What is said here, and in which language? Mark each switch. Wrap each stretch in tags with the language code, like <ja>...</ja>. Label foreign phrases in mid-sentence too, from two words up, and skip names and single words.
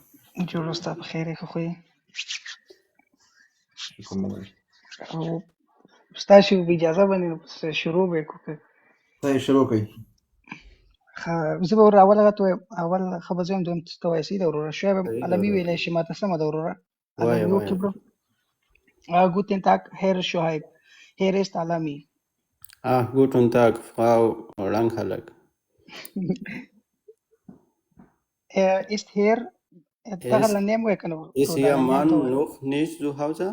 <ps>جوړ استاد په خیر یې ښه خو یې؟ او استاد شو اجازه باندې شروع به وکړو. صحیح شروع کوي. زه به ور اول هغه ته اول خبر زم دوم ته وایي سیده وروره شعیب علمي ویلی شي ماته سمه ده وروره. علمي وکړي برو.</ps> <de>Guten Tag, Herr Shoaib. Hier ist Alami. Guten Tag, Frau Langhalak. Ist hier Ist Ihr Mann noch nicht zu Hause?</de>